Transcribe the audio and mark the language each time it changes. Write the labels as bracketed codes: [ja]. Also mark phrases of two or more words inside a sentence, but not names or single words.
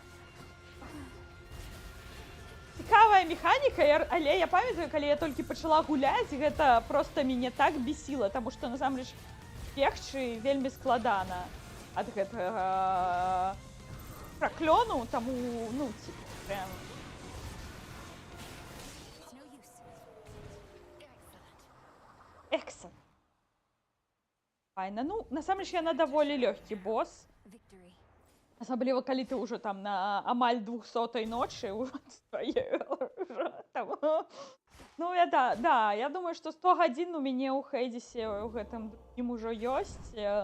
[be] Цікавая механіка, але я памятаю, калі я толькі пачала гуляць, гэта проста мяне так бесіла, таму што, насамрэч, бегчы вельмі складана ад гэтага праклёну, таму, ну, [ru] типа, прям... [en] It's no use. Excellent. Excellent. [be] Файна. Ну, насамрэч, яна даволі лёгкі босс. [en] Victory. [be] Асабліва, калі ты ўжо там на амаль 200-й ночы ўжо там. Ну, я думаю, што 100 гадзін у мяне ў Хейдзесе ў гэтым другім ужо ёсць.